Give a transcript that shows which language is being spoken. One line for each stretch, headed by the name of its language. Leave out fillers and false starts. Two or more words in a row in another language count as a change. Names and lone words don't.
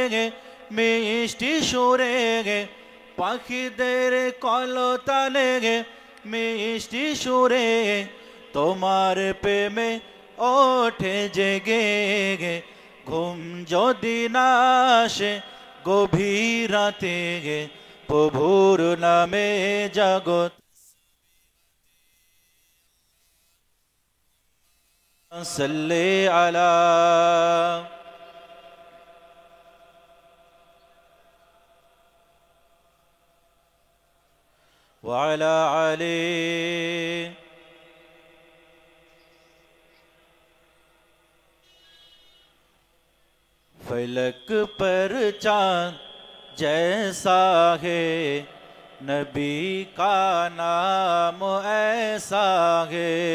Bangla: মিষ্টি সুরে পাখিদের কলতানে মিষ্টি সুরে তোমার প্রেমে ওঠে জেগে ঘুম যদি না আসে গভীর রাতে প্রভুর নামে জগৎ
Arabic: صلی علی
Urdu: وعلی علی فلک پر چاند جیسا ہے نبی کا نام ایسا ہے